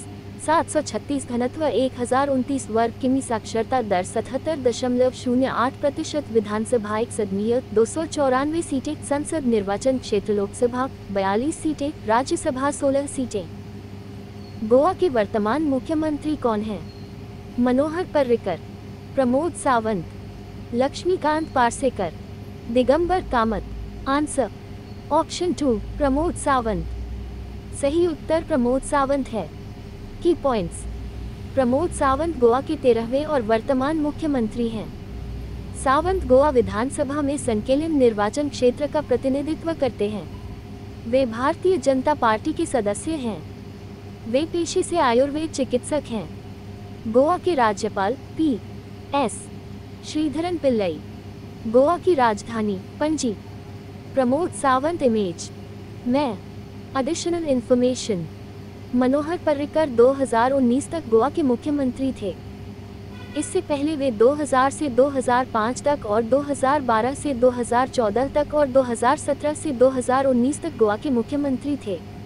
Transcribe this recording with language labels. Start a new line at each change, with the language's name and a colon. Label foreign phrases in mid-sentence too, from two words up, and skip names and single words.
Hindi: 736 घनत्व 1029 वर्ग किमी। साक्षरता दर 77.08%। विधानसभा एक सदनीय 294 सीटें। संसद निर्वाचन क्षेत्र लोकसभा 42 सीटें, राज्यसभा 16 सीटें। गोवा के वर्तमान मुख्यमंत्री कौन हैं? मनोहर पर्रिकर, प्रमोद सावंत, लक्ष्मीकांत पार्सेकर, दिगंबर कामत।
English: answer option
Hindi: 2 प्रमोद सावंत। सही उत्तर प्रमोद सावंत है।
English: key points.
Hindi: प्रमोद सावंत गोवा के 13वें और वर्तमान मुख्यमंत्री हैं। सावंत गोवा विधानसभा में संकेलन निर्वाचन क्षेत्र का प्रतिनिधित्व करते हैं। वे भारतीय जनता पार्टी के सदस्य हैं। वे पेशे से आयुर्वेद चिकित्सक हैं। गोवा के राज्यपाल पी.एस. श्रीधरन पिल्लई। गोवा की राजधानी पणजी। प्रमोद सावंत इमेज मैं।
English: additional information.
Hindi: मनोहर पर्रिकर 2019 तक गोवा के मुख्यमंत्री थे। इससे पहले वे 2000 से 2005 तक और 2012 से 2014 तक और 2017 से 2019 तक गोवा के मुख्यमंत्री थे।